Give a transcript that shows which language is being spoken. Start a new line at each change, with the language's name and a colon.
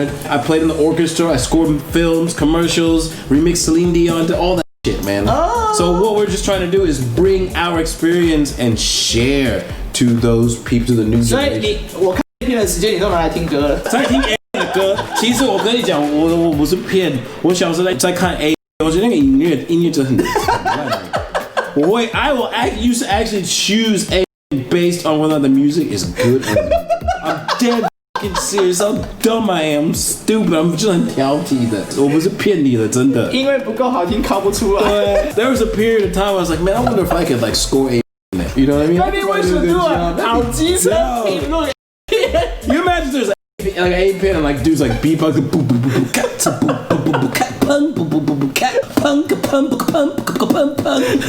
English: I played in the orchestra. I scored films, commercials, remixed Celine Dion, did all that shit, man. So what we're just trying to do is bring our experience and share to those people, to the new generation.
Chinese: 所以我看 A 片的时间，你都拿来听歌了。在听 A 的歌，其实我跟你讲，我不是骗，我小时候在看 A。我觉得那个音乐真的很烂。
English: I will used to actually choose A based on whether the music is good or not. I'm dead fucking serious. How dumb I am. I'm stupid. I'm
Chinese: 就是很挑剔的，我不是骗你的，真的。因为不够好听，考不出来。
English: There was a period of time I was like, man, I wonder if I could like score A in it. You know what I mean? Maybe we should do it.
Chinese: 好机车评论。
English: You imagine there's like an A pin and like dudes like beatbox, boop boop boop boop, cat, boop boop boop boop, cat, pun, boop boop boop boop, cat, pun, pun, pun, pun, pun.